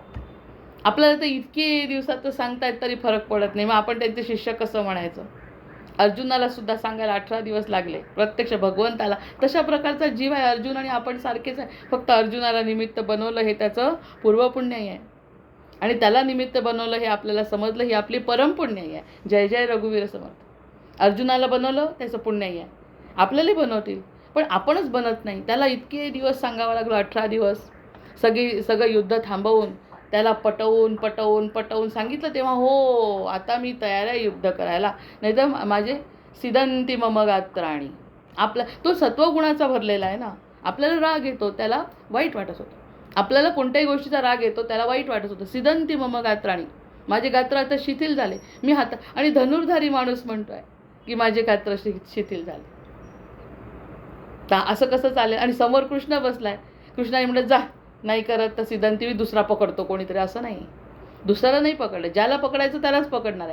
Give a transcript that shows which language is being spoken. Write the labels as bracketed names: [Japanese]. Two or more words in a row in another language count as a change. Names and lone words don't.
[Marathi] आपल्याला तर इतके दिवसात तर सांगतायत तरी फरक पडत नाही, मग आपण त्यांचे शिष्य कसं म्हणायचं. अर्जुनाला सुद्धा सांगायला 18 दिवस लागले, प्रत्यक्ष भगवंताला. तशा प्रकारचा जीव आहे अर्जुन आणि आपण सारखेच आहे. फक्त अर्जुनाला निमित्त बनवलं हे त्याचं पूर्वपुण्याई आहे आणि त्याला निमित्त बनवलं हे आपल्याला समजलं ही आपली परमपुण्याई आहे. जय जय रघुवीर समर्थ. अर्जुनाला बनवलं त्याचं पुण्याई आहे. आपल्यालाही बनवतील पण आपणच बनत नाही. त्याला इतके दिवस सांगावं लागलं, 18 दिवस सगळं युद्ध थांबवून त्याला पटवून सांगितलं तेव्हा हो आता मी तयार आहे युद्ध करायला, नाही तर माझे [Sanskrit] सिदंती मम गात्राणी. [Marathi] आपला तो सत्वगुणाचा भरलेला आहे ना. आपल्याला राग येतो त्याला वाईट वाटत होतं. आपल्याला कोणत्याही गोष्टीचा राग येतो त्याला वाईट वाटत होतं. [Sanskrit] सिदंती मम गात्राणी, [Marathi] माझे गात्र आता शिथिल झाले. मी आणि धनुर्धारी माणूस म्हणतोय की माझे गात्र शिथिल झाले. असं कसं चालेल. आणि समोर कृष्ण बसलाय. कृष्णाने म्हटलं जा, नाही करत तर सिद्धांती मी दुसरा पकडतो कोणीतरी. असं नाही, दुसऱ्याला नाही पकडलं. ज्याला पकडायचं त्यालाच पकडणार आहे.